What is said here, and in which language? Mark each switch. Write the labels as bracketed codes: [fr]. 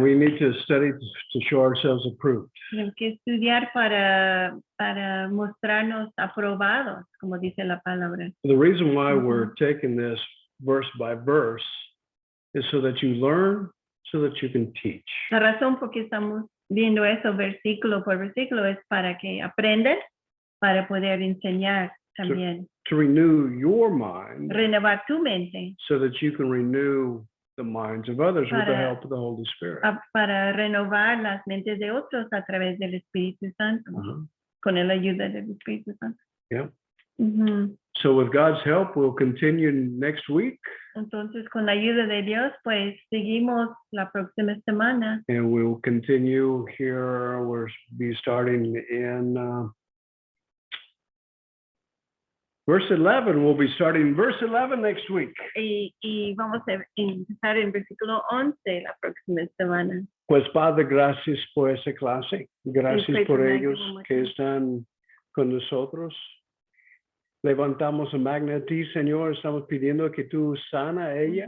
[en] We need to study to show ourselves approved. [es] Tenemos que estudiar para mostrarnos aprobados, como dice la palabra. [en] The reason why we're taking this verse by verse is so that you learn, so that you can teach. [es] La razón por qué estamos viendo eso versículo por versículo es para que aprendan, para poder enseñar también. [en] To renew your mind [es] Renovar tu mente [en] so that you can renew the minds of others with the [es] Para- [en] help of the Holy Spirit. [es] para renovar las mentes de otros a través del Espíritu Santo, Uh-huh. con la ayuda del Espíritu Santo. Yeah. Ujú. [en] So with God's help, we'll continue next week, [es] Entonces, con la ayuda de Dios, pues seguimos la próxima semana. [en] and we'll continue here. We'll be starting in verse 11. We'll be starting verse 11 next week. [es] Y vamos a empezar en versículo 11 la próxima semana. Pues Padre, gracias por esa clase. Gracias por ellos que están con nosotros. Levantamos a Magna a ti, Señor. Estamos pidiendo que tú sana a ella,